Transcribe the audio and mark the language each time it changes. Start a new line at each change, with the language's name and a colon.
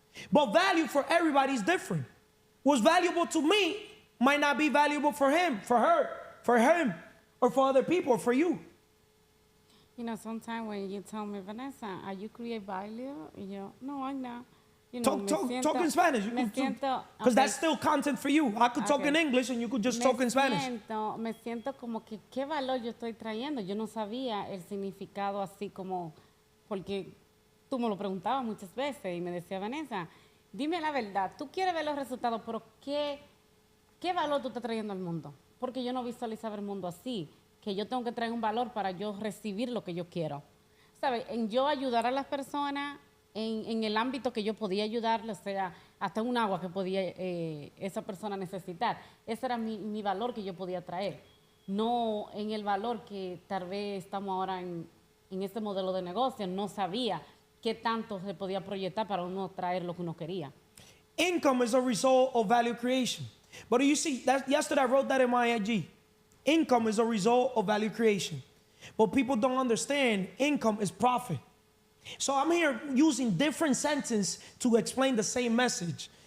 English: But value for everybody is different. What's valuable to me might not be valuable for him, for her, for him, or for other people, or for you. You know, sometimes when you tell me, Vanessa, are you create value? And you no, I'm not. You know, Talk in Spanish. Because that's still content for you. I could talk in English and you could just talk in Spanish.
Spanish: Me siento como que qué valor yo estoy trayendo. Yo no sabía el significado así como, porque tú me lo preguntabas muchas veces y me decía, Vanessa, dime la verdad, tú quieres ver los resultados, pero ¿qué valor tú estás trayendo al mundo? Porque yo no visualizaba el mundo así, que yo tengo que traer un valor para yo recibir lo que yo quiero. ¿Sabes? En yo ayudar a las personas en el ámbito que yo podía ayudarle, o sea, hasta un agua que podía esa persona necesitar. Ese era mi valor que yo podía traer. No en el valor que tal vez estamos ahora en este modelo de negocio, no sabía qué tanto se podía proyectar para uno traer lo que uno quería.
English: Income is a result of value creation. But you see, yesterday I wrote that in my IG. Income is a result of value creation. But people don't understand income is profit. So I'm here using different sentences to explain the same message.